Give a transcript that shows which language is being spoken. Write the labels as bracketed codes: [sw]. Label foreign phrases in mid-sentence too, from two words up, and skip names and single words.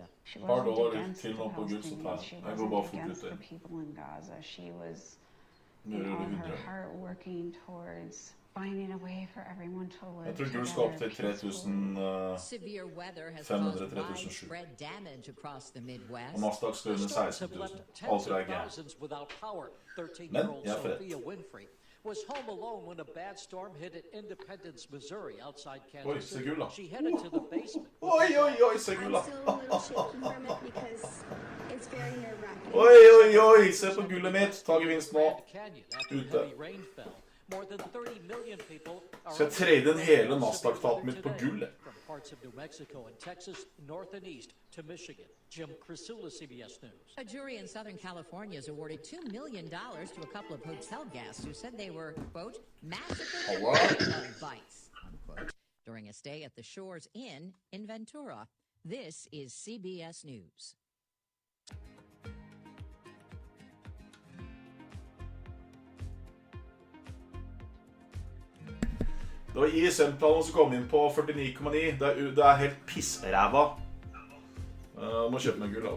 [en] She wasn't against the Palestinians. She wasn't against the people in Gaza. She was, in all her heart, working towards finding a way for everyone to live together. Severe weather has caused widespread damage across the Midwest. [no] Og Nasdaq skal under 16 000. Altså er [en] thousands without power. 13-year-old Sophia Winfrey was home alone when a bad storm hit at Independence, Missouri, outside Kansas City. She headed to the basement. [no] Oi, [en] I'm still a little shaken from it because it's very nerve-wracking. [no] Oi, se på gullet mitt. Ta gevinst nå. Ute. [en] More than 30 million people are [no] Så jeg trade den hele Nasdaq-taten mitt på gull. [en] From parts of New Mexico and Texas, north and east to Michigan. Jim Krasula, CBS News. A jury in Southern California has awarded $2 million to a couple of hotel guests who said they were, quote, massacred by bites, unquote, during a stay at the Shores Inn in Ventura. This is CBS News. [no] Det var ISM-tallene som kom inn på 49,9. Det er helt pissræva. Må kjøpe meg gull da.